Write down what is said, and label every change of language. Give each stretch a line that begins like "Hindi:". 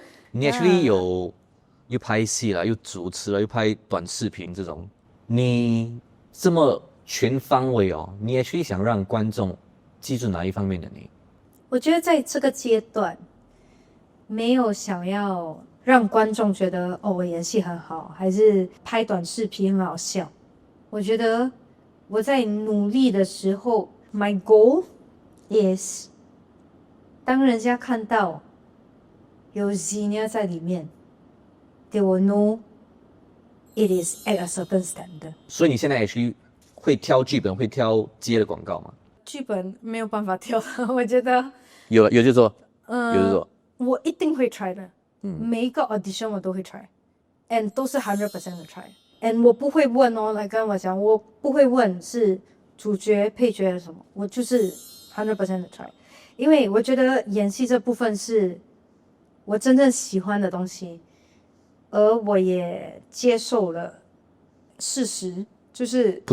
Chinese: 你 actually 又拍戏了，又主持了，又拍短视频这种，你这么全方位你 actually 想让观众记住哪一方面的你？我觉得在这个阶段没有想要让观众觉得我演戏很好，还是拍短视频很好笑。我觉得我在努力的时候
English: my goal is
Chinese: 当人家看到有 Xenia 在里面，
English: they will know it is at a certain standard。
Chinese: 所以你现在 actually 会挑剧本，会挑接的广告吗？剧本没有办法挑我觉得有就做，有就做。我一定会 try 的。每一个 audition 我都会
English: try and
Chinese: 都是 100% 的 try and 我不会问来跟我讲，我不会问是主角配角还是什么，我就是 100% 的 try， 因为我觉得演戏这部分是我真正喜欢的东西，而我也接受了事实，就是